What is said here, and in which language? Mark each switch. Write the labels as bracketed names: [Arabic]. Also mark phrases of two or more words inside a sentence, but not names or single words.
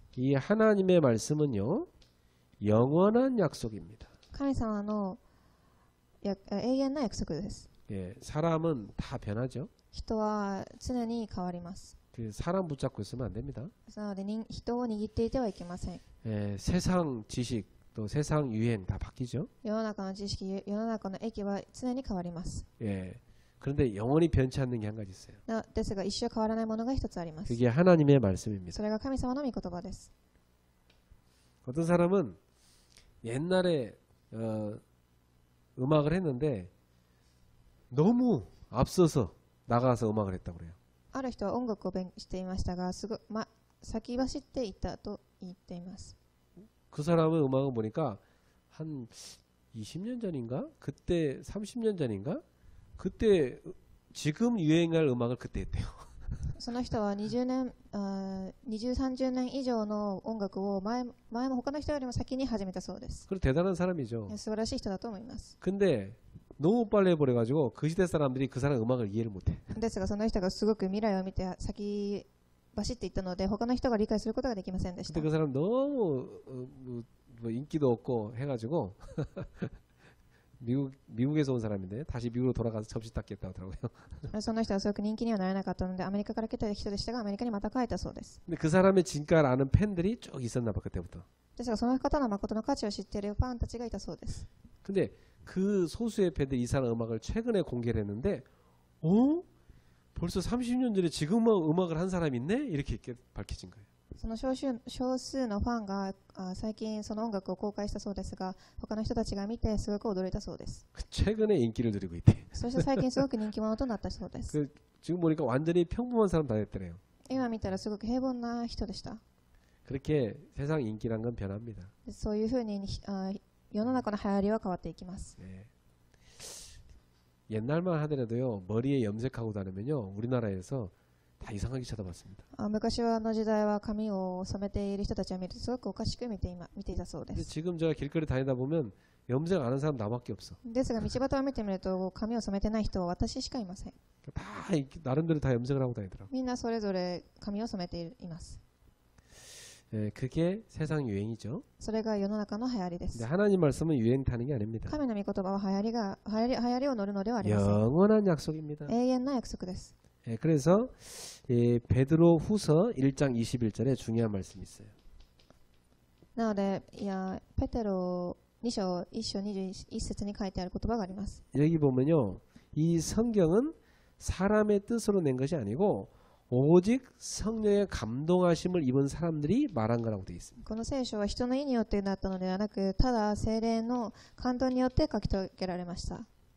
[Korean] 이 하나님의 말씀은요 영원한 약속입니다. [Japanese] 神様の永遠な約束です。 [Korean] 사람은 다 변하죠. [Japanese] 人は常に変わります。 [Korean] 그 사람 붙잡고 있으면 안 됩니다. [Japanese] なので人を握っていてはいけません。 [Korean] 세상 지식 또 세상 유행 다 바뀌죠. [Japanese] 世の中の知識、世の中の益は常に変わります。 [Korean] 그런데 영원히 변치 않는 게 한 가지 있어요. [Japanese] ですが一生変わらないものが一つあります。 [Korean] 그게 하나님의 말씀입니다. [Japanese] それが神様の御言葉です。 [Korean] 어떤 사람은 옛날에 음악을 했는데 너무 앞서서 나가서 음악을 했다고 그래요. [Japanese] ある人は音楽をしていましたが先走っていたと言っています。 [Korean] 그 사람의 음악을 보니까 한 20년 전인가? 그때 30년 전인가? 그때 지금 유행할 음악을 그때 했대요. [Japanese] その人は20、30年以上の音楽を前も他の人よりも先に始めたそうです。 [Korean] 그리고 대단한 사람이죠. [Japanese] 素晴らしい人だと思います。 [Korean] 근데 너무 빨리 해버려가지고 그 시대 사람들이 그 사람 음악을 이해를 못해. [Japanese] ですがその人がすごく未来を見て先バシッと言ったので他の人が理解することができませんでし [Korean] 근데 [Japanese] た。 [Korean] 그 사람 너무 뭐 인기도 없고 해가지고 미국에서 온 사람인데 다시 미국으로 돌아가서 접시 닦겠다 하더라고요. [Japanese] その人はすごく人気にはならなかったのでアメリカから来た人でしたがアメリカにまた帰ったそうです。 [Korean] 근데 그 사람의 진가를 아는 팬들이 쭉 있었나 봐 그때부터. [Japanese] ですがその方の誠の価値を知っているファンたちがいたそうです。 [Korean] 근데 그 소수의 팬들이 이 사람 음악을 최근에 공개를 했는데 어? 벌써 30년 전에 지금 음악을 한 사람이 있네? 이렇게 밝혀진 거예요. [Japanese] その少数のファンが最近その音楽を公開したそうですが他の人たちが見てすごく驚いたそうです。 [Korean] 최근에 인기를 누리고 있대. [Japanese] そして最近すごく人気者となったそうです。 [Korean] 지금 보니까 완전히 평범한 사람 다 됐더래요. [Japanese] 今見たらすごく平凡な人でした。 [Korean] 그렇게 세상 인기란 건 변합니다. [Japanese] そういうふうに世の中の流行りは変わっていきます。 [Korean] 네. 옛날만 하더라도요 머리에 염색하고 다니면요 우리나라에서 다 이상하게 쳐다봤습니다. [Japanese] 昔の時代は髪を染めている人たちを見るとすごくおかしく見ていたそうで [Korean] 근데 [Japanese] す。 [Korean] 지금 제가 길거리 다니다 보면 염색 안 한 사람 나밖에 없어. [Japanese] ですが道端を見てみると髪を染めてない人は私しかいません。 [Korean] 다 나름대로 다 염색을 하고 다니더라고. [Japanese] みんなそれぞれ髪を染めています。 [Korean] 예, 그게 세상 유행이죠. [Japanese] それが世の中の流行りで [Korean] 근데 [Japanese] す。 [Korean] 하나님 말씀은 유행 타는 게 아닙니다. [Japanese] 神の御言葉は流行りを乗るのではありません。 [Korean] 영원한 약속입니다. [Japanese] 永遠の約束です。 [Korean] 예, 그래서 베드로 후서 1장 21절에 중요한 말씀이 있어요. [Japanese] なのでペテロ2章1章21節に書いてある言葉があります。 [Korean] 여기 보면요. 이 성경은 사람의 뜻으로 낸 것이 아니고 오직 성령의 감동하심을 입은 사람들이 말한 거라고 되어 있습니다. [Japanese] この聖書は人の意によってなったのではなくただ聖霊の感動によって書き遂げられました。